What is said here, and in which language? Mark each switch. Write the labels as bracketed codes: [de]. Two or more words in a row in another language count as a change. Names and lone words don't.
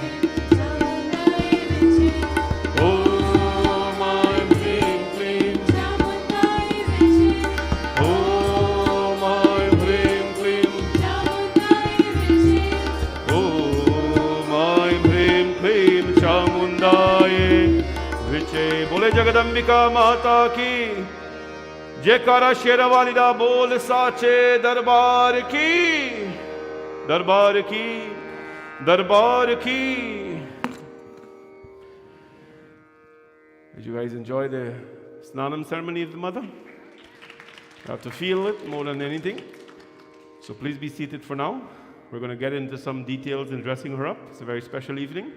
[sa] ॐ ऐं ह्रीं क्लीं. ॐ ऐं ह्रीं क्लीं. ॐ ऐं ह्रीं क्लीं चामुण्डायै विच्चे. [hi] बोले जगदम्बिका माता की जयकारा शेरावाली दा बोल साचे दरबार की, दरबार की, दरबार की. [en] Did you guys enjoy the Snanam ceremony of the mother? You have to feel it more than anything. So please be seated for now. We're going to get into some details in dressing her up. It's a very special evening.